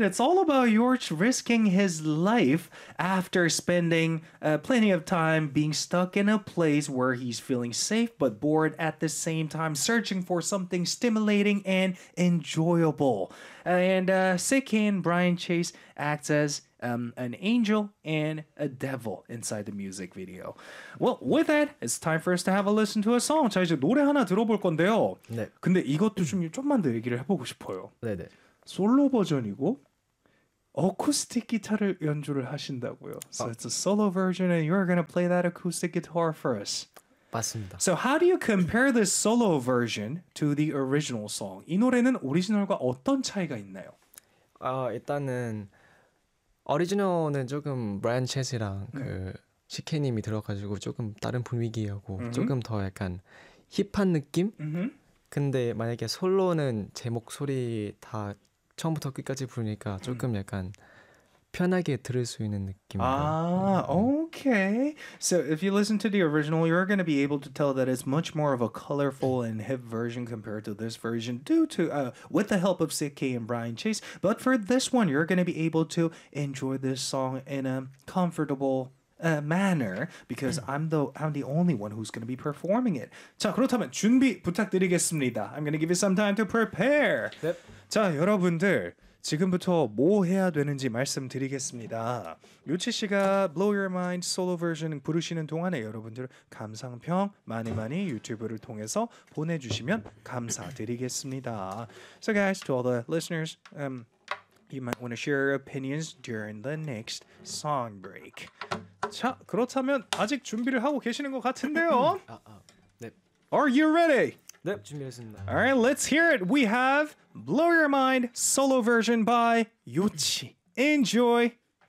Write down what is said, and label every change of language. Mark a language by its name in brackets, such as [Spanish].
[English] It's all about George risking his life after spending plenty of time being stuck in a place where he's feeling safe but bored at the same time, searching for something stimulating and enjoyable. And CK and Brian Chase acts as an angel and a devil inside the music video. Well, with that, it's time for us to have a listen to a song. [Korean] 자, 이제 노래 하나 들어볼 건데요. 네. 근데 이것도 좀 좀만 더 얘기를 해보고 싶어요. 네네. 솔로 버전이고 어쿠스틱 기타를 연주를 하신다고요. [English] So it's a solo version and you're going to play that acoustic guitar for us. [Korean] 맞습니다. [English] So how do you compare this solo version to the original song? [Korean] 이 노래는 오리지널과 어떤 차이가 있나요? 일단은 오리지널은 조금 브라이언 체즈랑 그 시케님이 들어가지고 조금 다른 분위기하고 조금 더 약간 힙한 느낌? 근데 만약에 솔로는 제 목소리 다 처음부터 끝까지 부르니까 조금 약간 편하게 들을 수 있는 느낌. [English] 아, okay. So if you listen to the original, you're going to be able to tell that it's much more of a colorful and hip version compared to this version due to with the help of CK and Brian Chase. But for this one, you're going to be able to enjoy this song in a comfortable manner because I'm the only one who's going to be performing it. [Korean] 자, 그렇다면 준비 부탁드리겠습니다. [English] I'm going to give you some time to prepare. Yep. [Korean] 자, 여러분들 지금부터 뭐 해야 되는지 말씀드리겠습니다. 유치 씨가 Blow Your Mind solo version 부르시는 동안에 여러분들 감상평 많이 많이 유튜브를 통해서 보내주시면 감사드리겠습니다. [English] So guys, to all the listeners, you might want to share your opinions during the next song break. [Korean] 자, 그렇다면 아직 준비를 하고 계시는 것 같은데요. 네. [English] Are you ready? [Korean] 네, 준비했습니다. [English] All right, let's hear it. We have Blow Your Mind solo version by Yuchi. Enjoy.